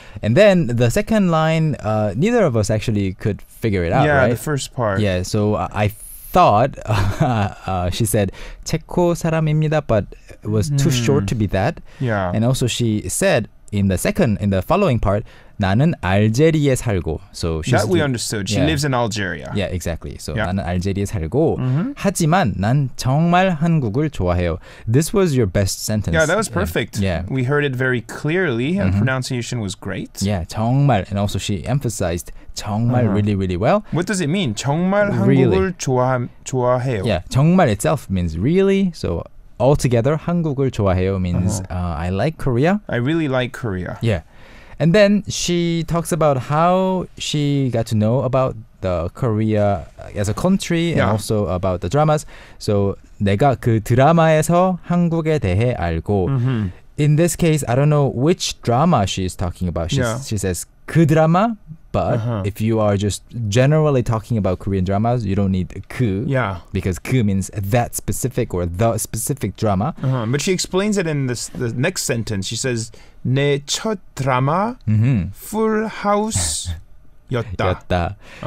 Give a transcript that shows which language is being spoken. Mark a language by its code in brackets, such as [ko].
[en] And then the second line, neither of us actually could figure it out, right? Yeah, the first part. Yeah, so I thought she said [ko] 체코 사람입니다, [en] but it was too short to be that. Yeah. And also she said in the following part, [ko] 나는 알제리에 살고. [en] So that we understood. She lives in Algeria. Yeah, exactly. So [ko] 나는 알제리에 살고. 하지만 난 정말 한국을 좋아해요. [en] This was your best sentence. Yeah, that was perfect. Yeah. We heard it very clearly and pronunciation was great. Yeah, [ko] 정말. [en] And also she emphasized [ko] 정말 [en] really, really well. What does it mean? [ko] 정말 [en] Really. [ko] 한국을 좋아해요. [en] Yeah, [ko] 정말 [en] itself means really. So altogether [ko] 한국을 좋아해요 [en] means I like Korea. I really like Korea. Yeah. And then she talks about how she got to know about the Korea as a country and also about the dramas. So [ko] 내가 그 드라마에서 한국에 대해 알고. [en] In this case, I don't know which drama she's talking about. She says [ko] 그 드라마, [en] but if you are just generally talking about Korean dramas, you don't need [ko] 그. [en] Yeah. Because [ko] 그 [en] means that specific or the specific drama. But she explains it in the next sentence. She says [ko] 내 첫 드라마 Full House 였다.